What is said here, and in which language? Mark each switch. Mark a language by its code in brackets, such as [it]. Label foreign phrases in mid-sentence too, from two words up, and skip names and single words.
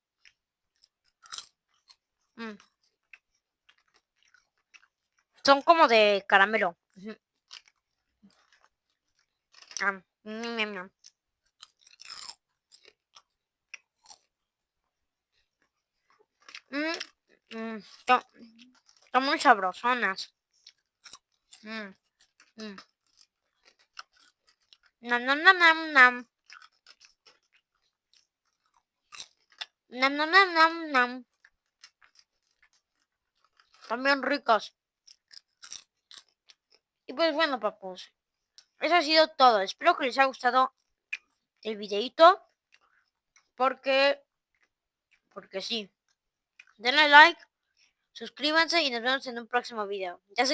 [es] Mm, Son como de caramelo. Ujú. Miam, miam. Mm, son, son muy sabrosonas. Mm, mm. Nam, nam, nam, nam, nam. Nam, nam, nam, nam, nam. También ricos. Y pues bueno, papus. Eso ha sido todo. Espero que les haya gustado el videito. Porque sí. Denle like, suscríbanse y nos vemos en un próximo video.